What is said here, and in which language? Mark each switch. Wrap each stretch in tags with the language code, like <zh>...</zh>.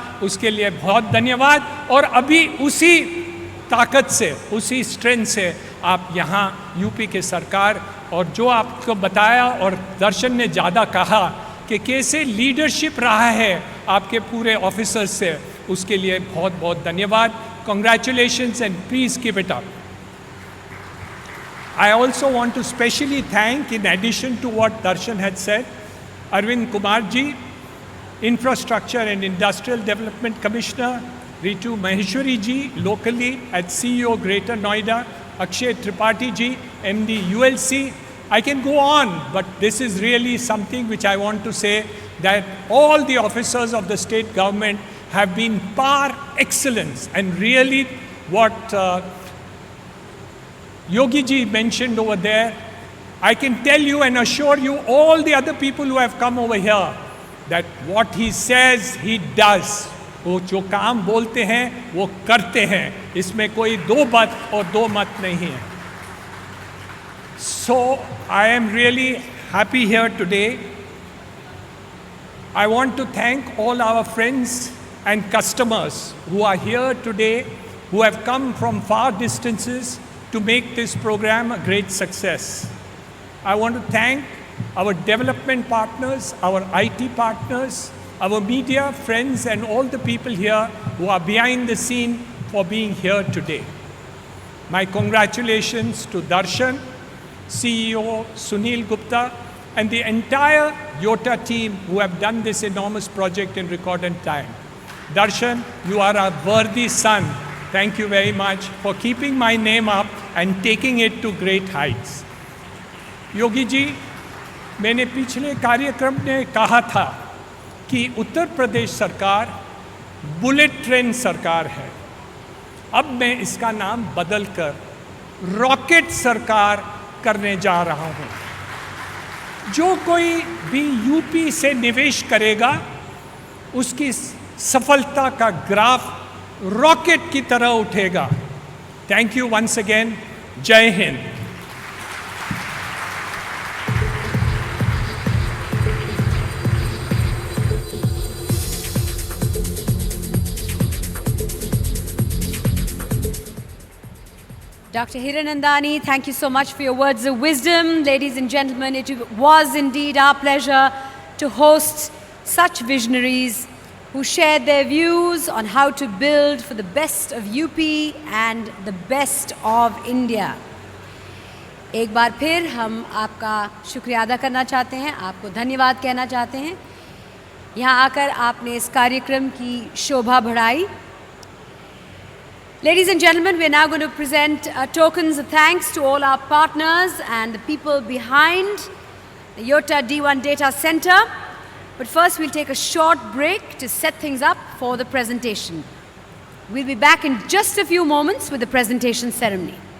<hi>उसके लिए बहुत धन्यवाद। और अभी उसी ताकत से, उसी स्ट्रेंथ से आप यहाँ यूपी के सरकार, और जो आपको बताया और दर्शन ने ज़्यादा कहा कि कैसे लीडरशिप रहा है आपके पूरे ऑफिसर्स से, उसके लिए बहुत बहुत धन्यवाद।</hi> <en>Congratulations and please keep it up. I also want to specially thank, in addition to what Darshan had said, Arvind Kumar ji, Infrastructure and Industrial Development Commissioner, Ritu Maheshwari ji, locally at CEO Greater Noida, Akshay Tripathi ji, MD ULC. I can go on, but this is really something which I want to say, that all the officers of the state government have been par excellence, and really what Yogi ji mentioned over there, I can tell you and assure you, all the other people who have come over here, that what he says he does.</en> <hi>वो जो काम बोलते हैं वो करते हैं, इसमें कोई दो बात और दो मत नहीं है।</hi> <en>So I am really happy here today. I want to thank all our friends and customers who are here today, who have come from far distances to make this program a great success. I want to thank our development partners, our IT partners, our media friends, and all the people here who are behind the scene for being here today. My congratulations to Darshan, CEO Sunil Gupta, and the entire YOTA team who have done this enormous project in recorded time. Darshan, you are a worthy son. Thank you very much for keeping my name up and taking it to great heights.</en> <hi>Yogi ji, मैंने पिछले कार्यक्रम में कहा था कि उत्तर प्रदेश सरकार bullet train सरकार है। अब मैं इसका नाम बदलकर रॉकेट सरकार करने जा रहा हूँ। जो कोई भी यूपी से निवेश करेगा, उसकी सफलता का ग्राफ रॉकेट की तरह उठेगा।</hi> <en>Thank you once again.</en> <hi>जय Hind.</hi> <en>Dr. Hiranandani, thank you so much for your words of wisdom. Ladies and gentlemen, it was indeed our pleasure to host such visionaries who shared their views on how to build for the best of UP and the best of India.</en> <hi>एक बार फिर हम आपका शुक्रिया अदा करना चाहते हैं, आपको धन्यवाद कहना चाहते हैं। यहाँ आकर आपने इस कार्यक्रम की शोभा बढ़ाई.</hi> <en>Ladies and gentlemen, we are now going to present tokens of thanks to all our partners and the people behind the Yotta D1 Data Center. But first, we'll take a short break to set things up for the presentation. We'll be back in just a few moments with the presentation ceremony.</en>